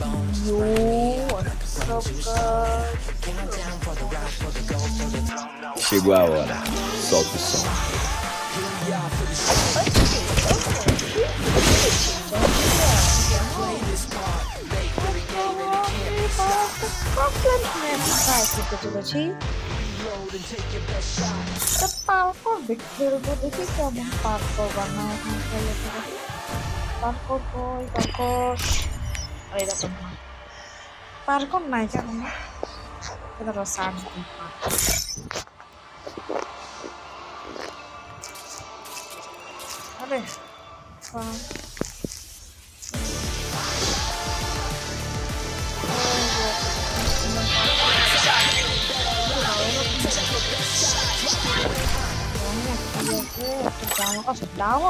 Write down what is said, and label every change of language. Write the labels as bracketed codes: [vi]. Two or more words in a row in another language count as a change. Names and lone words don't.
[en] Yo, what's up, guys? [pt] Chegou a hora. Solta o som. [bn] Parkour দেখি কেমন পার্কর বানায় পার্কর কই পার্কর আরে দেখুন না পার্কর নাই কেন না এটা তো সার্চ দিই আরে down.